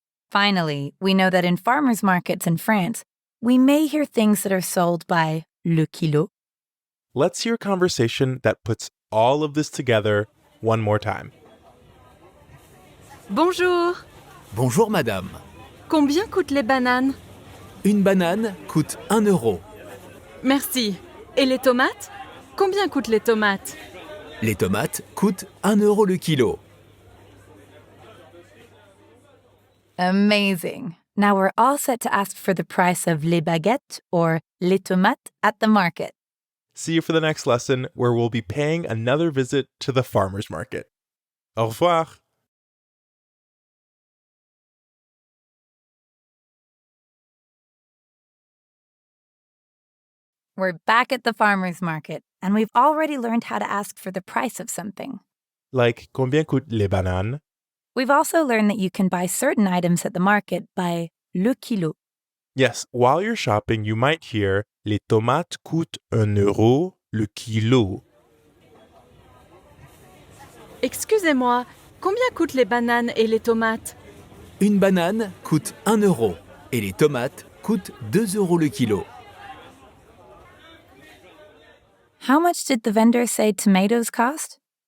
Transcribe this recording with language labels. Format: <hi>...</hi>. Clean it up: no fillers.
<en>Finally, we know that in farmers' markets in France, we may hear things that are sold by</en> <fr>le kilo.</fr> <en>Let's hear a conversation that puts all of this together one more time.</en> <fr>Bonjour. Bonjour madame. Combien coûtent les bananes? Une banane coûte 1 euro. Merci. Et les tomates? Combien coûtent les tomates? Les tomates coûtent 1 euro le kilo.</fr> <en>Amazing. Now we're all set to ask for the price of</en> <fr>les baguettes</fr> <en>or</en> <fr>les tomates</fr> <en>at the market. See you for the next lesson where we'll be paying another visit to the farmer's market.</en> <fr>Au revoir.</fr> <en>We're back at the farmer's market, and we've already learned how to ask for the price of something. Like</en> <fr>combien coûtent les bananes?</fr> <en>We've also learned that you can buy certain items at the market by</en> <fr>le kilo.</fr> <en>Yes, while you're shopping, you might hear</en> <fr>les tomates coûtent 1 € le kilo. Excusez-moi, combien coûtent les bananes et les tomates? Une banane coûte 1 € et les tomates coûtent 2 € le kilo.</fr> <en>How much did the vendor say tomatoes cost?</en>